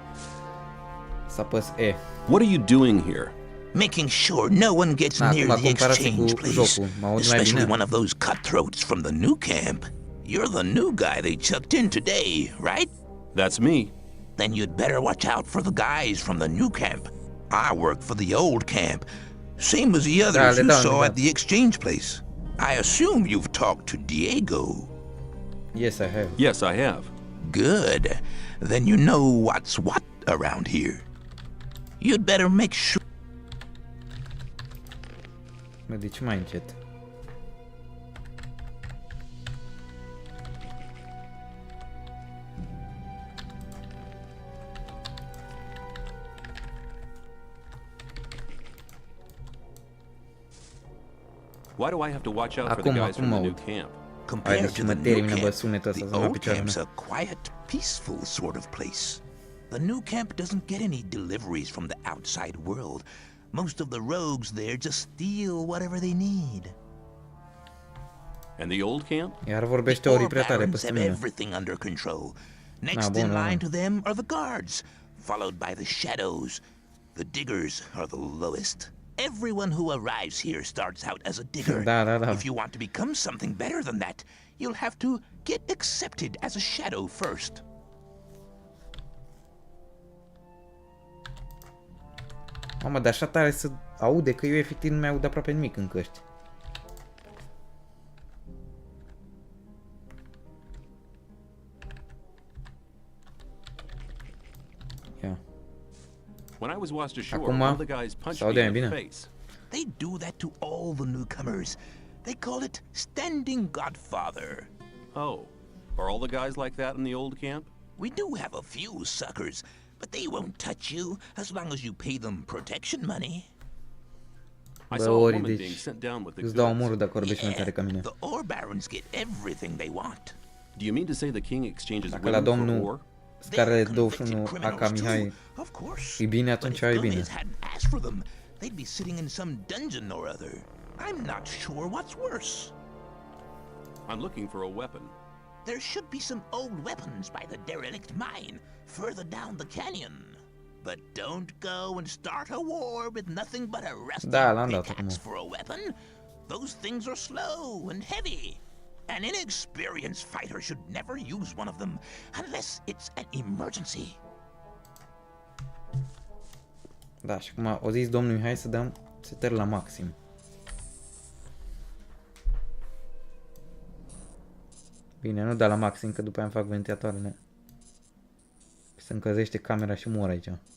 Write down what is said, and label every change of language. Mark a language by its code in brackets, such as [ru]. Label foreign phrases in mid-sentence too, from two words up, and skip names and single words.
[ro] Să apăs E. [en] What are you doing here? Making sure no one gets near the exchange place, especially one of those cutthroats from the new camp. You're the new guy they chucked in today, right? That's me. Then you'd better watch out for the guys from the new camp. I work for the old camp, same as the others you saw at the exchange place. I assume you've talked to Diego. Yes, I have. Yes, I have. Good. Then you know what's what around here. You'd better make sure. [ro] Deci mai încet. [en] Why do I have to watch out for the guys from the new camp? Compared to the new camp, the old camp's a quiet, peaceful sort of place. The new camp doesn't get any deliveries from the outside world. Most of the rogues there just steal whatever they need. And the old camp? [ro] Iar vorbește Ori prea tare peste mine. [en] Everything under control. Next in line to them are the guards, followed by the shadows. The diggers are the lowest. Everyone who arrives here starts out as a digger. If you want to become something better than that, you'll have to get accepted as a shadow first. [ro] Mamă, dar așa tare să aude că eu efectiv nu mi-aud aproape nimic în căști. Ia. Acum s-aude mai bine. [en] They do that to all the newcomers. They call it standing godfather. Oh, are all the guys like that in the old camp? We do have a few suckers, but they won't touch you as long as you pay them protection money. I saw a woman being sent down with the goods. The ore barons get everything they want. Do you mean to say the king exchanges women for ore? [ro] Scarele 21 AK Mihai. E bine, atunci e bine. [en] They'd be sitting in some dungeon or other. I'm not sure what's worse. I'm looking for a weapon. There should be some old weapons by the derelict mine further down the canyon. But don't go and start a war with nothing but a rusty pickaxe for a weapon. Those things are slow and heavy. An inexperienced fighter should never use one of them unless it's an emergency. [ro] Da, și acum o zis domnul Mihai să dăm setări la maxim. Bine, nu da la maxim, că după aia îmi fac ventilatoarele. Se încălzește camera și mor aici.